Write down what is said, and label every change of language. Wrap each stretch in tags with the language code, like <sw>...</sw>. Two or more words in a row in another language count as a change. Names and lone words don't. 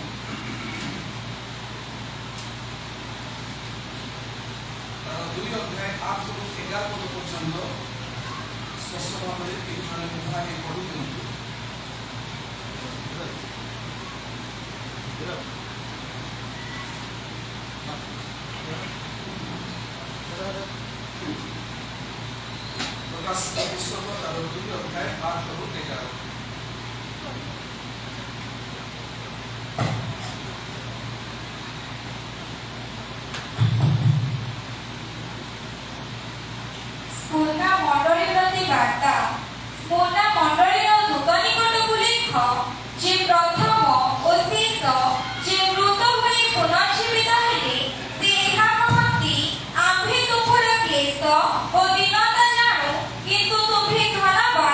<bn>তার 2 অধ্যায় 8 থেকে 11 পদ পর্যন্ত স্পষ্ট ভাবে এই ধরনের বিভাগে পড়ি দিন্তু প্রকাশিত পুস্তক তার 2 অধ্যায় 8 থেকে 11</bn> <or>ସ୍ମୁର୍ଣ୍ଣା ମଣ୍ଡଳୀ ପ୍ରତି ବାର୍ତ୍ତା। ସ୍ମୁର୍ଣ୍ଣା ମଣ୍ଡଳୀର ଦୂତ ନିକଟକୁ ଲେଖ, ଯେ ପ୍ରଥମ ଓ ଶେଷ, ଯେ ମୃତ ହୋଇ ପୁନର୍ଜୀବିତ ହେଲେ, ସେ ଏହା କହନ୍ତି, ଆମ୍ଭେ ତୁମ୍ଭର କ୍ଲେଶ ଓ ଦୀନତା ଜାଣୁ, କିନ୍ତୁ ତୁମ୍ଭେ ଧନବାନ।</or>